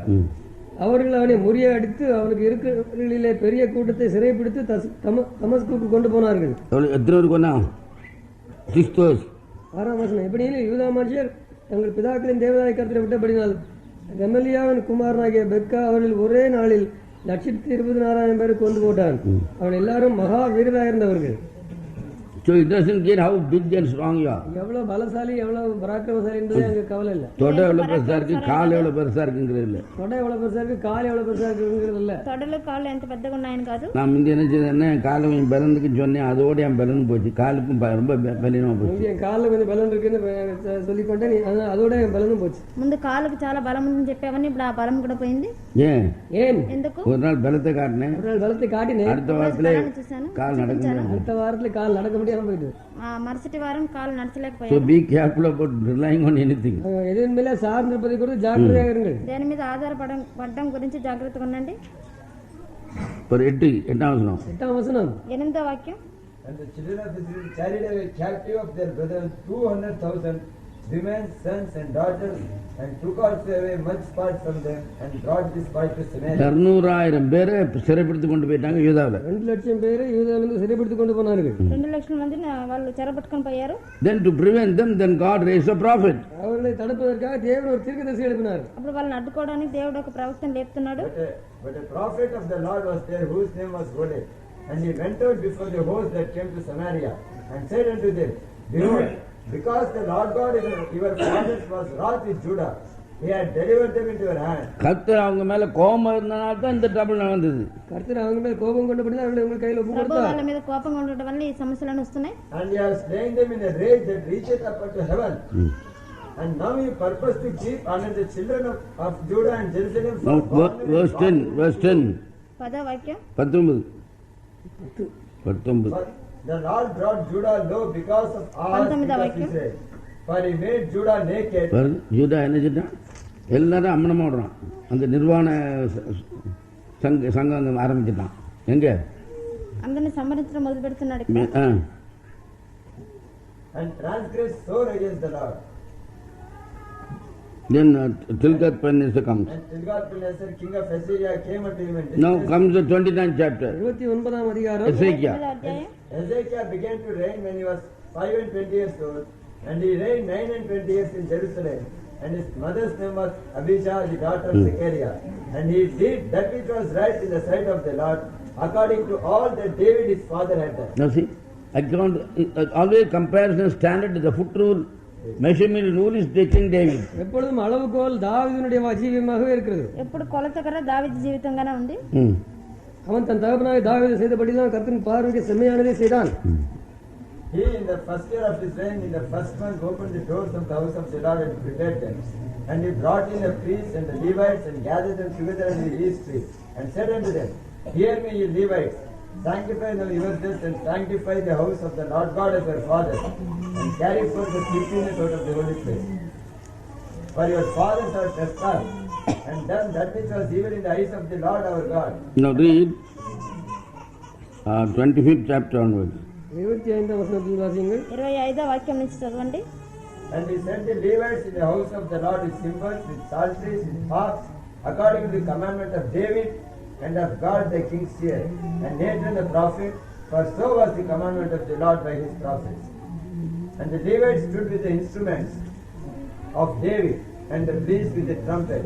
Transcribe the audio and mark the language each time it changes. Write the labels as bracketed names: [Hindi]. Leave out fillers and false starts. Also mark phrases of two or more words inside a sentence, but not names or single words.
[Tamil] அவர்கள் அவனை முறியடித்து அவனுக்கு இருக்கிற பெரிய கூட்டத்தை சிறைப்பிடித்து தமஸ்குக்கு கொண்டு போனார்கள். எத்தனை பேர் கொண்டா? 6 6ஆம் வசனம். எப்படியில் யூதா மனுஷர் தங்கள் பிதாக்களின் தேவனாய கர்த்தரை விட்டபடினால் ரெமலியாவின் குமாரனாகிய பெக்கா அவர்கள் ஒரே நாளில் 124,000 பேரை கொண்டு போட்டான். அவன் எல்லாரும் மகா வீரராயிருந்தவர்கள். [English] So it doesn't care how big and strong you are. [Tamil] எவ்வளவு பலசாலி எவ்வளவு பராக்கிரமசாலி என்பது அங்க கவலை இல்லை. தொட எவ்வளவு பெருசா இருக்கு, கால் எவ்வளவு பெருசா இருக்குங்கிறது இல்ல. தொடை எவ்வளவு பெருசா இருக்கு, கால் எவ்வளவு பெருசா இருக்குங்கிறது இல்ல. [Telugu] తొడలు కాళ్ళు ఎంత పెద్దగా ఉన్నాయని కాదు. [Tamil] நான் முந்தைய என்ன செய்தேன்னா காலம் என் பலனுக்குன்னு சொன்னேன், அதோட என் பலன் போச்சு, காலுக்கும் ரொம்ப பலனமா போச்சு. என் காலில் கொஞ்சம் பலன் இருக்குன்னு சொல்லிக்கொண்டேன், அதோட என் பலனும் போச்சு. [Telugu] ముందు కాళ్ళకు చాలా బలం ఉందని చెప్పావని ఇప్పుడు ఆ బలం కూడా పోయింది. [Tamil] ஏன் [Telugu] ఎందుకు? [Tamil] ஒரு நாள் பலத்தை காட்டினேன், ஒரு நாள் பலத்தை காட்டினேன், அடுத்த வாரத்துல [Telugu] చూశాను, [Tamil] கால் நடக்க முடியாது. அடுத்த வாரத்துல கால் நடக்க முடியாது. முடியாம போயிட்டு. [Telugu] మరుసటి వారం కాలు [English] So [Telugu] నడచలేకపోయారు. [English] be careful about relying on anything. [Tamil] எதன் மேல சார்ந்திருப்பதை குறித்து ஜாக்கிரதையாக இருங்கள். [Telugu] దేని మీద ఆధారపడడం గురించి జాగ్రత్తగా ఉండండి. [English] For 8th வசனம். [Tamil] 8ஆம் வசனம். [Telugu] 8వ వాక్యం. [English] And the children of Israel carried away captive of their brethren 200,000 women, sons and daughters, and took also away much spoil from them, and brought this spoil to Samaria. [Tamil] 200,000 பேரை சிறைப்படுத்தி கொண்டு போயிட்டாங்க யூதாவில். 2 லட்சம் பேரை யூதாவிலிருந்து சிறைப்படுத்திக் கொண்டு போனார்கள். [Telugu] 2 లక్షల మందిని వాళ్ళు చెరపట్టుకొని పోయారు. [English] Then to prevent them, then God raised a prophet. [Tamil] அவர்களை தடுப்பதற்காக தேவன் ஒரு தீர்க்கதரிசி எழுப்பினார். [Telugu] అప్పుడు వాళ్ళని అడ్డుకోవడానికి దేవుడు ఒక ప్రవక్తను లేపుతున్నాడు. [English] But a prophet of the Lord was there, whose name was Oded. And he went out before the host that came to Samaria, and said unto them, Behold, because the Lord God your fathers was wroth with Judah, he had delivered them into your hand. [Tamil] கர்த்தர் அவங்க மேல கோபம் இருந்தனால தான் இந்த ட்ரபிள் நடந்தது. கர்த்தர் அவங்க மேல கோபம் கொண்டபடியால் அவர்களை உங்கள் கையில் ஒப்பு [Telugu] ప్రభు [Tamil] கொடுத்தார். [Telugu] వాళ్ళ మీద కోపంగా ఉండడం వల్ల ఈ సమస్యలను వస్తున్నాయి. [English] And he has slain them in a rage that reacheth up unto heaven. And now you purpose to keep under the children of Judah and Jerusalem for Now bondmen verse and 10, verse 10. [Telugu] 10వ వాక్యం. [English] 19. For the Lord brought Judah low because of all Israel. For he made Judah naked. [Tamil] யூதா என்ன செஞ்சான்? எல்லாரும் அம்மனமா விடுறான். அந்த நிர்வாண சங்கம் ஆரம்பிச்சிட்டான். எங்க? [Telugu] అందరిని సంహరించడం మొదలు పెడుతున్నాడు. [English] And transgressed sore against the Lord. Then Tilgat-Pilneser comes. And Tilgat-Pilneser, king of Assyria, came unto him and Now comes the 29th chapter. [Tamil] 29ஆம் அதிகாரம். [English] Ezekiel. Hezekiah began to reign when he was 5 years old, and he reigned 29 years in Jerusalem. And his mother's name was Abijah, the daughter of Zechariah. And he did that which was right in the sight of the Lord, according to all that David his father had done. Now see, always comparison standard is the foot rule. Measurement rule is taking David. [Tamil] எப்பொழுதும் அளவுகோல் தாவீதுனுடைய ஜீவியமாகவே இருக்கிறது. [Telugu] ఎప్పుడు కొలతకర దావీదు జీవితంగానే ఉంది. [Tamil] அவன் தன் தகப்பனாகிய தாவீது செய்தபடிதான் கர்த்தரின் பார்வைக்கு செம்மையானதை செய்தான். [English] He in the first year of his reign, in the first month, opened the doors of the house of the Lord and prepared them. And he brought in the priests and the Levites and gathered them together in the east street, and said unto them, Hear me, ye Levites, sanctify now yourselves and sanctify the house of the Lord God of your fathers, and carry forth the filthiness out of the holy place. For your fathers have trespassed, and done that which was evil in the eyes of the Lord our God. Now read 25th chapter onwards. [Tamil] 25ஆம் வசனத்தில் வாசியுங்கள். [Telugu] 25వ వాక్యం నుంచి చదవండి. [English] And he sent the Levites in the house of the Lord with cymbals, with psalteries, with harps, according to the commandment of David and of God the king's seer, and Nathan the prophet, for so was the commandment of the Lord by his prophets. And the Levites stood with the instruments of David, and the priests with the trumpets.